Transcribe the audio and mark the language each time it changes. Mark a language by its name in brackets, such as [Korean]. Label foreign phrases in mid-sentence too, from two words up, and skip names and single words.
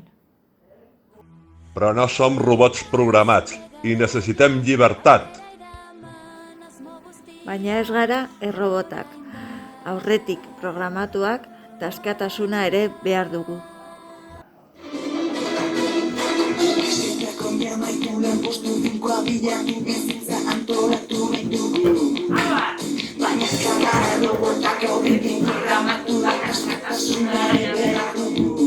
[Catalan] Però no som robots programats i necessitem llibertat. [Basque] Baina ez gara errobotak. Aurretik programatuak eta askatasuna ere behar dugu. Baina ez gara errobotak aurretik programatuak askatasuna ere behar dugu.